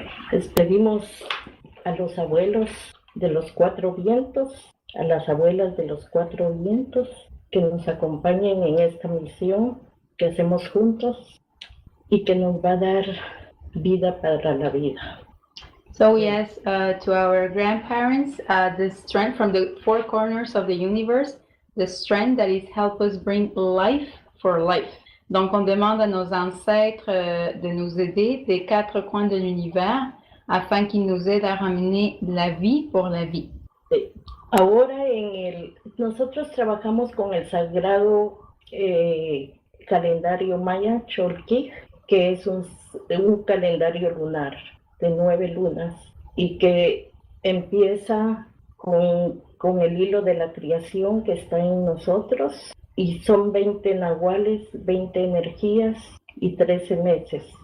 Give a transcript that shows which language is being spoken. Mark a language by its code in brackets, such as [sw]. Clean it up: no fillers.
[es] Despedimos a los abuelos de los 4 vientos, a las abuelas de los 4 vientos que nos acompañen en esta misión que hacemos juntos y que nos va a dar vida para la vida. [en] So we ask to our grandparents the strength from the 4 corners of the universe, the strength that is help us bring life for life. [fr] Donc on demande à nos ancêtres de nous aider des 4 coins de l'univers afin qu'ils nous aident à ramener la vie pour la vie. [es] Ahora nosotros trabajamos con el sagrado calendario maya Cholquij, que es un calendario lunar de 9 lunas y que empieza con el hilo de la creación que está en nosotros y son 20 nahuales, 20 energías y 13 meses.